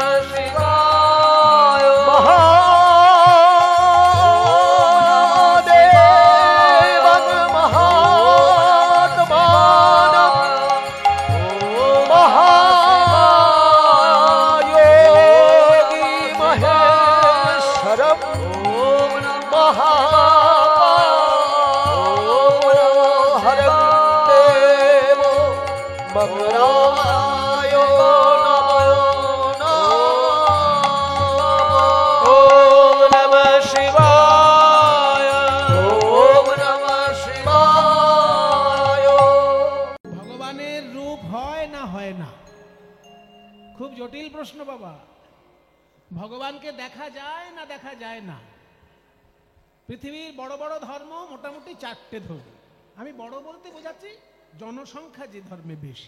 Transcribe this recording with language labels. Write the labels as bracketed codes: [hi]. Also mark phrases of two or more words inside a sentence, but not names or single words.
[sa] शिवाय महादेवं महात्मानं महायोगी महेश्वरं महाहरं देवो मंगलाय ॐ नमः शिवाय नमः शिवाय [bn] ভগবানের রূপ হয় না হয় না? খুব জটিল প্রশ্ন বাবা। ভগবানকে দেখা যায় না দেখা যায় না? পৃথিবীর বড় বড় ধর্ম মোটামুটি চারটে ধর্ম। আমি বড় বলতে বোঝাচ্ছি জনসংখ্যা যে ধর্মে বেশি।